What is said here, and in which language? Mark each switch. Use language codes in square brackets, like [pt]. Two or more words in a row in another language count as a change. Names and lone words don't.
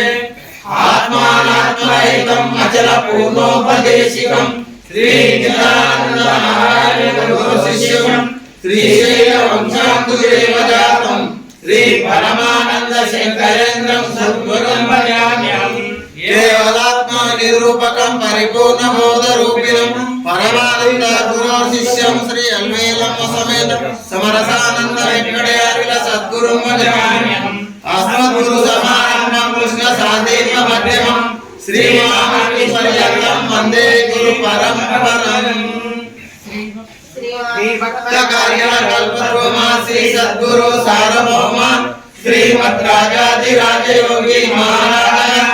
[sa] आत्मानात्मैकं अचलपूर्णोपदेशिकं श्री चिदानंद गुरुशिष्यं श्री श्रीवंशाम्बुदेवजातं श्री परमानंद शंकरेन्द्रं सद्गुरुं भजाम्यहम्। केवलात्मा నిరూపకం పరిపూర్ణ బోధ రూపిణం పరమానంద గురు శిష్యం శ్రీ అల్వేలమ్మ సమేత సమరసానంద వెంకటయార్యుల సద్గురు అస్మద్గురు సమారంభం కృష్ణ సాధీన మధ్యమం శ్రీ మహామణి పర్యంతం వందే గురు పరంపరం శ్రీ భక్త కార్య కల్పద్రోమా శ్రీ సద్గురు సార్వభౌమ శ్రీమద్ రాజాధిరాజ యోగి మహారాజ